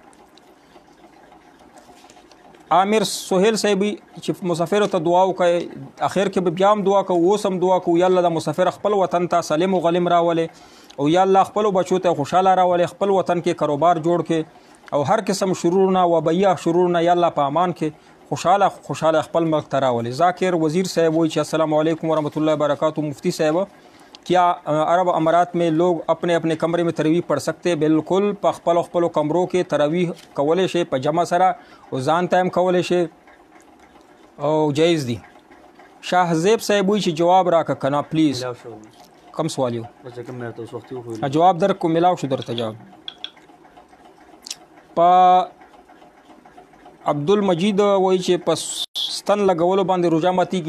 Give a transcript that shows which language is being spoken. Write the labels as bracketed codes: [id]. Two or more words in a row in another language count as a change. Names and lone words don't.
[ps] عامر سہیل صاحب چې مسافر ته دعا وکړي، اخر کې بیا هم دعا کوو، اوس هم دعا کوو [ar] یا الله [ps] د مسافر خپل وطن ته سالم او غلم راولې او [ar] یا الله [ps] خپل بچو ته خوشاله راولې، خپل وطن کې کاروبار جوړ کې او هر قسم شرورونه و بیا شرورونه [ar] یا الله [ps] په امان کې خوشاله خپل ملک ته راولې. ذاکر وزیر صاحب وایي چې [ar] السلام علیکم ورحمۃ اللہ وبرکاتہ. [ur] مفتی صاحب کیا عرب امارات میں لوگ اپنے اپنے کمرے میں تراویح پڑھ سکتے؟ [ps] بالکل په خپلو کمرو کې تراویح کولی شي په جمع سره او ځان ته هم کولی شي او جایز دي. شاه زیب صاحب وایي چې جواب راکړه که نه پلیز. کم سوال یو جواب درکو ملاو شو درته جواب. په عبدالمجید وایي چې په ستن لګولو باندې روژه ماتیږي؟